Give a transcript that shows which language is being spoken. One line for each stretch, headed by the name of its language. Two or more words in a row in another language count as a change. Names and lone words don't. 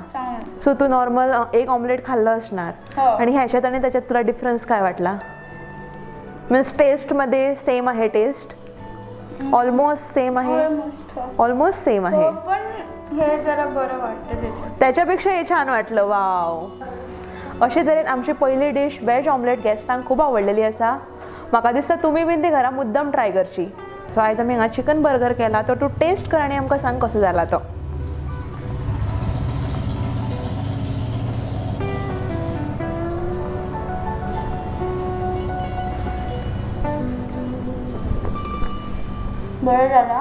Marathi: सो तू नॉर्मल एक ऑमलेट खाल्लं असणार. हो. आणि ह्याच्यात आणि त्याच्यात तुला डिफरन्स काय वाटला? मीन्स टेस्टमध्ये सेम आहे टेस्ट?
English: almost same
Marathi: आहे?
English: almost same
Marathi: आहे. पण हे जरा बरं वाटतं त्याच्यात. त्याच्यापेक्षा हे छान वाटलं. वाव.
Konkani: अशे तरेन आमची पहिली डिश
English: veg omelette
Konkani: गेस्टांक खूब आवडलेली आसा. म्हाका दिसता तुमी बीन ती घरा मुद्दम ट्राय करची. सो आयज आमी हांगा
English: chicken burger
Konkani: केला तो तूं टेस्ट कर आनी आमकां सांग कसो जाला तो. बरं झाला.